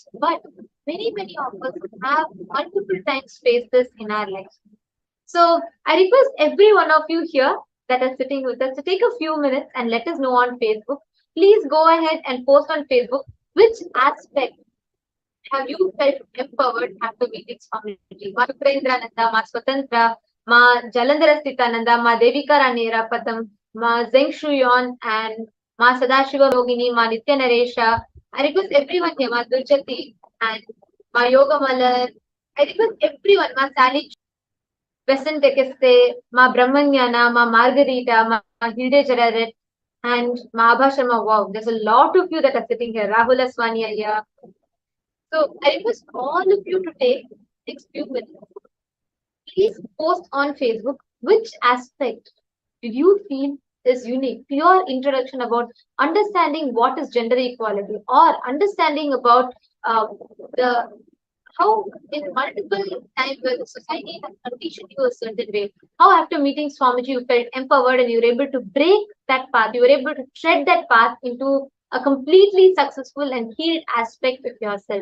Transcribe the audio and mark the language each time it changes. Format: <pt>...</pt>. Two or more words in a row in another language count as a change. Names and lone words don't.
<en>But many of us have multiple times faced this in our lives. So I request every one of you here that are sitting with us to take a few minutes and let us know on Facebook. Please go ahead and post on Facebook which aspect have you felt empowered after meeting Swamiji. Ma Upendrananda, Ma Swatantra, Ma Jalandhara Sthitananda, Ma Devika Rani Rapatam, Ma Zeng Shuyon, and Ma Sadashiva Yogini, Ma Nitya Naresha. I request everyone here, Ma Durjati and Ma Yoga Malar. I request everyone, Ma Sally Besant Tekeste, Ma Brahmanyana, Ma Margarita, Ma Hilde Jararet, and Ma Abha Sharma. Wow, there's a lot of you that are sitting here. Rahul Aswani here. So I request all of you to take next few minutes. Please post on Facebook which aspect did you feel is unique to your introduction about understanding what is gender equality, or understanding about the how in multiple times where the society has conditioned you a certain way, how after meeting Swamiji you felt empowered and you were able to break that path, you were able to tread that path into a completely successful and healed aspect of yourself.</en>